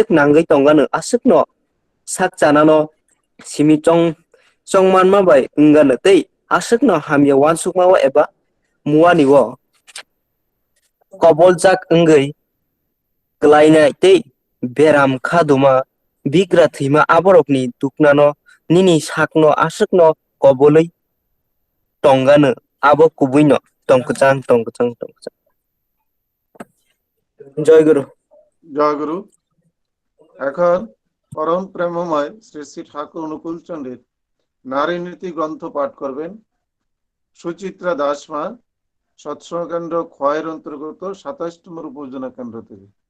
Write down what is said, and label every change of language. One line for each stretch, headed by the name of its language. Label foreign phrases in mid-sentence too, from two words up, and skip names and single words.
Kok Borok: nangai tongano asukno sak chanano simi chongmanma bai ungano tei asukno hamya wansukmawo eba muaniwo koboljak ungoi klainai tei beram khaduma bigra thima aborokni duknano nini sakno asukno koboloi tongano abo kubuino tongkuchang.
Bangla: জয় গুরু। জয়গুরু। এখন পরম প্রেমময় শ্রী শ্রী ঠাকুর অনুকূলচন্দ্রের নারী নীতি গ্রন্থ পাঠ করবেন সুচিত্রা দাসমা, সৎসঙ্গ কেন্দ্র খয়ের অন্তর্গত 27 নম্বর উপজেলা কেন্দ্র থেকে।